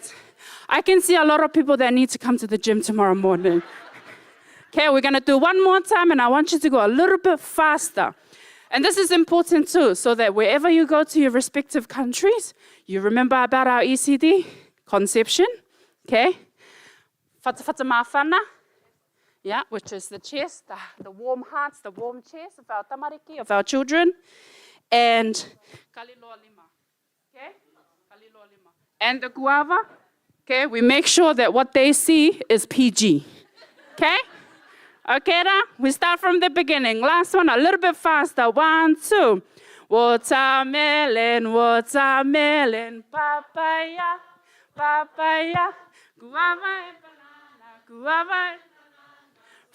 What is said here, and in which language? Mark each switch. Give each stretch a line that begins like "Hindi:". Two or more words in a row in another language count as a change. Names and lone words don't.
English: I can see a lot of people that need to come to the gym tomorrow morning. Okay, we're gonna do one more time, and I want you to go a little bit faster. And this is important too, so that wherever you go to your respective countries, you remember about our ECD conception, okay?
Samoan: Fata fata mawhana,
English: yeah, which is the chest, the warm hearts, the warm chest of our tamariki, of our children, and
Samoan: kaliloa lima,
English: okay?
Samoan: Kaliloa lima.
English: And the guava, okay, we make sure that what they see is PG, okay? Okay, we start from the beginning. Last one, a little bit faster. 1, 2. Watermelon, watermelon, papaya, papaya, guava and banana, guava and banana.